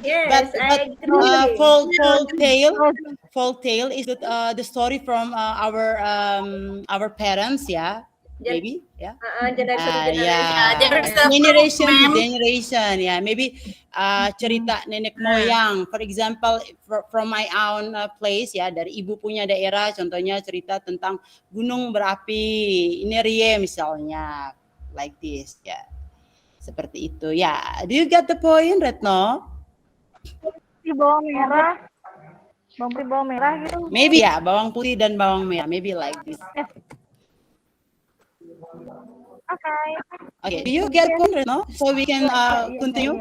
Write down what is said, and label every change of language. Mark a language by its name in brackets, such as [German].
[English] Yes, I agree. folk tale is the story from our parents, yeah, Gen maybe, yeah. generation to generation. Yeah, there's a proof, generation to ma'am. generation. Yeah, maybe [Indonesian] cerita nenek moyang. [English] For example, from my own place ya, [Indonesian] dari ibu punya daerah. Contohnya cerita tentang gunung berapi. Ini Rie misalnya, [English] like this [Indonesian] ya. Seperti itu ya. [English] Do you get the point, Retno? [Indonesian] Di bawang merah. Bawang putih bawang merah gitu. [English] Maybe [Indonesian] ya, bawang putih dan bawang merah. [English] Maybe like this. Okay, do you get point, Retno? So we can continue.